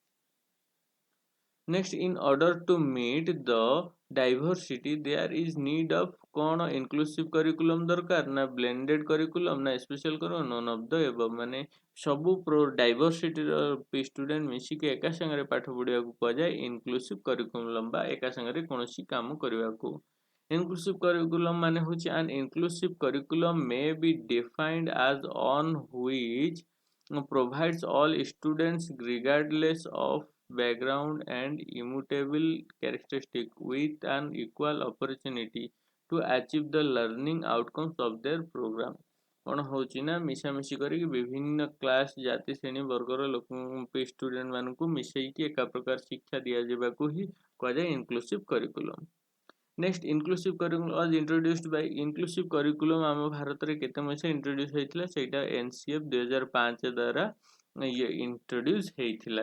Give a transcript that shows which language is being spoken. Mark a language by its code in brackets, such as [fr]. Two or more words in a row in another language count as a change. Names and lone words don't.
[en] Next, in order to meet the diversity there is need of, କ'ଣ inclusive curriculum [or] ଦରକାର, ନା [en] blended curriculum, ନା special curriculum, none of the above. [or] ମାନେ ସବୁ ଡାଇଭର୍ସିଟିର ଷ୍ଟୁଡେଣ୍ଟ ମିଶିକି ଏକା ସାଙ୍ଗରେ ପାଠ ପଢ଼ିବାକୁ କୁହାଯାଏ [en] inclusive curriculum, [or] ବା ଏକା ସାଙ୍ଗରେ କୌଣସି କାମ କରିବାକୁ। [en] Inclusive curriculum [or] ମାନେ ହେଉଛି [en] an inclusive curriculum may be defined as on which provides all students regardless of background and immutable characteristic with an equal opportunity to achieve the learning outcomes of their program। [or] କ'ଣ ହେଉଛି ନା ମିଶାମିଶି କରିକି ବିଭିନ୍ନ କ୍ଲାସ୍, ଜାତି, ଶ୍ରେଣୀ, ବର୍ଗର ଷ୍ଟୁଡେଣ୍ଟ ମାନଙ୍କୁ ମିଶେଇକି ଏକା ପ୍ରକାର ଶିକ୍ଷା ଦିଆଯିବାକୁ ହିଁ କୁହାଯାଏ [en] inclusive curriculum. Next, inclusive curriculum was introduced by, inclusive curriculum [or] ଆମ ଭାରତରେ କେତେ ମସିହା ଇଣ୍ଟ୍ରୋଡ୍ୟୁସ୍ ହେଇଥିଲା, ସେଇଟା NCF 2005 ଦ୍ୱାରା ଇଏ ଇଣ୍ଟ୍ରୋଡ୍ୟୁସ୍ ହେଇଥିଲା।